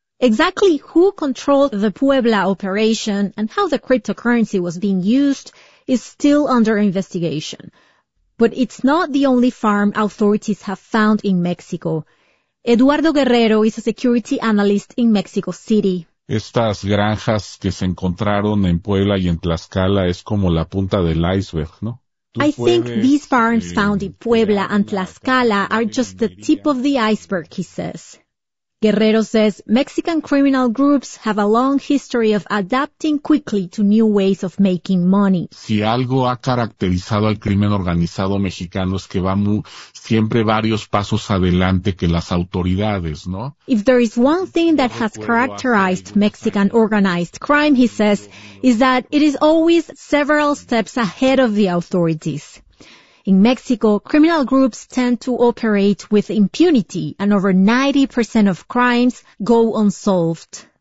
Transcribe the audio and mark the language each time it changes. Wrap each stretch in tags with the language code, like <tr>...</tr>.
<en>Exactly who controlled the Puebla operation and how the cryptocurrency was being used is still under investigation. But it's not the only farm authorities have found in Mexico. Eduardo Guerrero is a security analyst in Mexico City.</en> <es>Estas granjas que se encontraron en Puebla y en Tlaxcala es como la punta del iceberg, ¿no?</es> <en>I think these farms found in Puebla and Tlaxcala are just the tip of the iceberg, he says. Guerrero says Mexican criminal groups have a long history of adapting quickly to new ways of making money.</en> <es>Si algo ha caracterizado al crimen organizado mexicano es que va siempre varios pasos adelante que las autoridades, ¿no?</es> <en>If there is one thing that has characterized Mexican organized crime, he says, is that it is always several steps ahead of the authorities. In Mexico, criminal groups tend to operate with impunity, and over 90% of crimes go unsolved.</en>